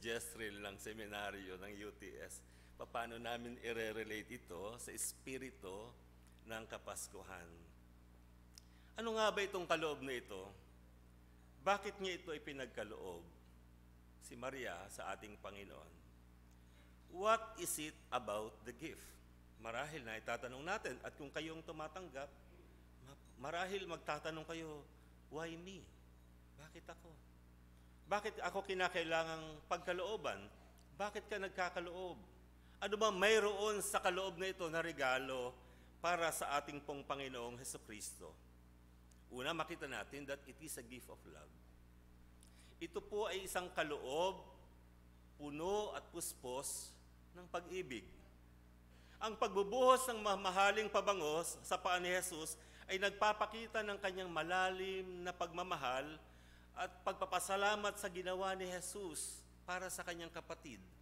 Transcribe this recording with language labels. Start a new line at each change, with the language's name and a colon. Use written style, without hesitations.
Filipino: Jezreel ng seminaryo ng UTS. Paano namin i-relate ito sa espiritu ng Kapaskuhan? Ano nga ba itong kaloob na ito? Bakit niya ito ipinagkaloob? Si Maria sa ating Panginoon.
English: What is it about the gift?
Filipino: Marahil na itatanong natin, at kung kayong tumatanggap, marahil magtatanong kayo,
English: why me?
Filipino: Bakit ako? Bakit ako kinakailangang pagkalooban? Bakit ka nagkakaloob? Ano ba mayroon sa kaloob na ito na regalo para sa ating pong Panginoong Hesukristo? Una, makita natin
English: that it is a gift of love.
Filipino: Ito po ay isang kaloob, puno at puspos ng pag-ibig. Ang pagbubuhos ng mamahaling pabangos sa paa ni Jesus ay nagpapakita ng kanyang malalim na pagmamahal at pagpapasalamat sa ginawa ni Jesus para sa kanyang kapatid.